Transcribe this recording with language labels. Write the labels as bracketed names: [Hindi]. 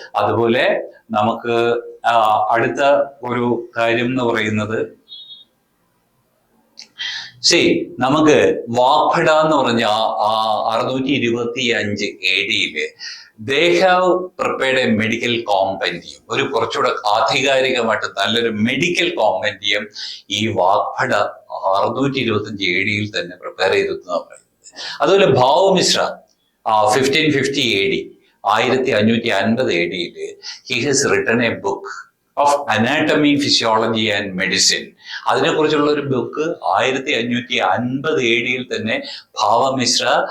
[Malayalam] അതുപോലെ നമുക്ക് അടുത്ത ഒരു കാര്യം എന്ന് പറയുന്നത്, നമുക്ക് വാഗ്ഭട എന്ന് പറഞ്ഞ 625 AD [English] they have prepared a medical compendium. [Malayalam] ഒരു കുറച്ചുകൂടെ ആധികാരികമായിട്ട് നല്ലൊരു മെഡിക്കൽ കോമ്പൻഡിയം ഈ വാഗ്ഭട 625 AD തന്നെ പ്രിപ്പയർ ചെയ്തെന്നാണ് പറയുന്നത്. [English] അതുപോലെ Bhavamishra 1550 AD 1550 AD he has written a book of anatomy, physiology and medicine. [Malayalam] അതിനെക്കുറിച്ചുള്ള ഒരു ബുക്ക് 1550 AD തന്നെ ഭാവമിശ്ര